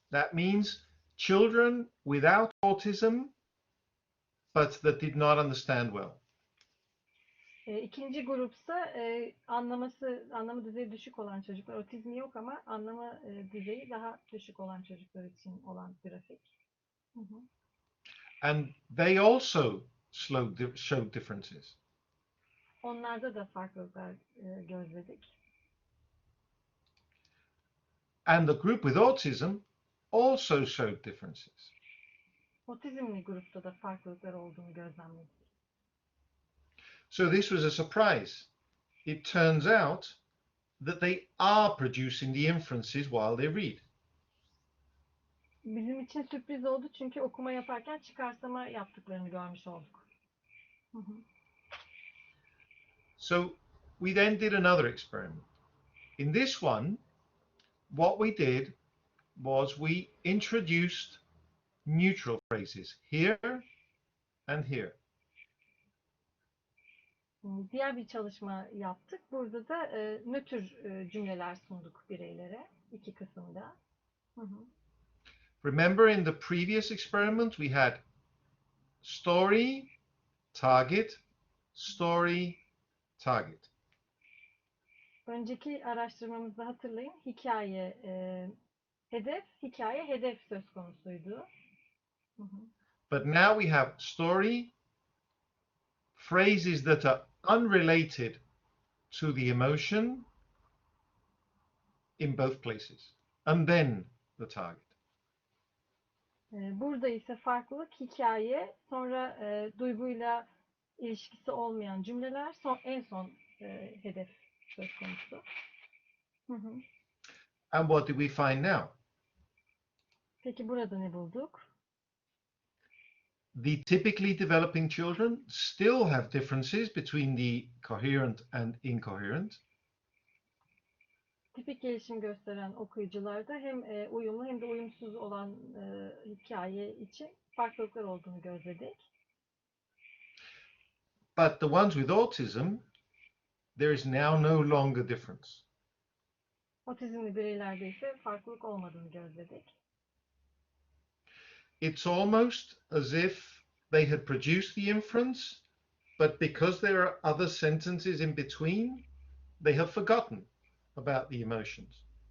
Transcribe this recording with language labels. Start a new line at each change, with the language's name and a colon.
English: That means children without autism, but that did not understand well.
Turkish: İkinci grupsa anlamı düzeyi düşük olan çocuklar. Otizmi yok ama anlama düzeyi daha düşük olan çocuklar için olan grafik.
English: And they also showed differences.
Turkish: Onlarda da farklılıklar gözledik.
English: And the group with autism also showed differences.
Turkish: Otizmli grupta da farklılıklar olduğunu gözlemledik.
English: So this was a surprise. It turns out that they are producing the inferences while they read.
Turkish: Bizim için sürpriz oldu çünkü okuma yaparken çıkarsama yaptıklarını görmüş olduk.
English: So we then did another experiment. In this one, what we did was we introduced neutral phrases here and here.
Turkish: Diğer bir çalışma yaptık. Burada da nötr cümleler sunduk bireylere iki kısımda.
English: Remember in the previous experiment we had story, target, story, target.
Turkish: Önceki araştırmamızda hatırlayın hikaye hedef, hikaye hedef söz konusuydu.
English: But now we have story, phrases that are unrelated to the emotion in both places, and then the target.
Turkish: Burada ise farklılık hikaye, sonra duyguyla ilişkisi olmayan cümleler, en son hedef söz konusu.
English: And what did we find now?
Turkish: Peki burada ne bulduk?
English: The typically developing children still have differences between the coherent and incoherent.
Turkish: Tipik gelişim gösteren okuyucularda hem uyumlu hem de uyumsuz olan hikaye için farklılıklar olduğunu gözledik.
English: But the ones with autism, there is now no longer difference.
Turkish: Otizmli bireylerde ise farklılık olmadığını gözledik.
English: It's almost as if they had produced the inference, but because there are other sentences in between, they have forgotten about the emotions.